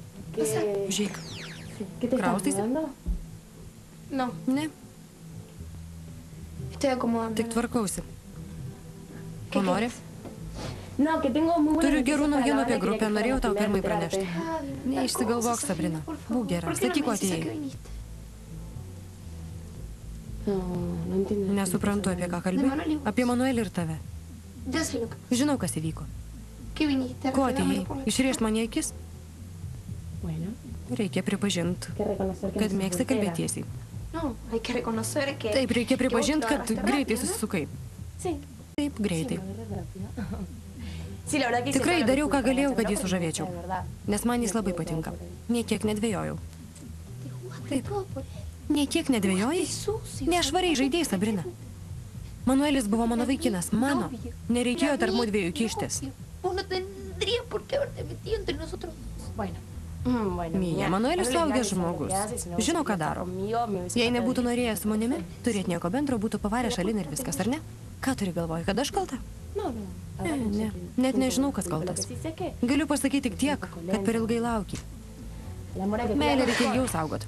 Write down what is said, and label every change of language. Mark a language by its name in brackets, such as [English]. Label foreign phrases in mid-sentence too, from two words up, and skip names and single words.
[Lithuanian] Žiūrėk. Kraustaisi? [Spanish] No, [Lithuanian] Ne, [Spanish] estoy acomodando. [Lithuanian] tik tvarkausi. Ko nori? Turiu Turiu gerų naujienų apie grupę, norėjau tau pirmai pranešti. Neišsigalvok, Sabrina. Būk gera, sakyk, ko atėjai. Nesuprantu, apie ką kalbi. Apie Manuelį ir tave. [Spanish] Ya sé lo que... [Lithuanian] Žinau, kas įvyko. [Spanish] ¿Qué viniste? A [Lithuanian] Ko [Spanish] regalarme [Lithuanian] atėjai? [Spanish] por la- [Lithuanian] Išrėžt mane į akis? Reikia pripažinti, kad mėgsti kalbėti tiesiai. [Spanish] No, hay que reconocer que... [Lithuanian] Taip, reikia pripažinti, kad [Spanish] que vos lo [Lithuanian] greitai [Spanish] agarraste rápido, [Lithuanian] susisukai. [Spanish] Sí. [Lithuanian] Taip, greitai. [Spanish] Sí, la verdad que [Lithuanian] Tikrai dariau, ką galėjau, kad jį sužavėčiau. Nes man jis labai patinka. Niekiek nedvėjojau. Taip. Niekiek nedvėjojai? Nešvariai žaidėjai, Sabrina. Manuelis buvo mano vaikinas, mano. Nereikėjo tarp mūdviejų kištis. [Spanish] Vos no tendrías por qué haberte metido entre nosotros. Mija, [Lithuanian] Manuelis suaugęs žmogus. Žino, ką daro. Jei nebūtų norėjęs su manimi, turėt nieko bendro, būtų pavarę šalin ir viskas, ar ne? Ką turi galvoji, kad aš kalta? Ne, net nežinau, kas kaltas. Galiu pasakyti tik tiek, kad per ilgai lauki. Meilę reikia jau saugot.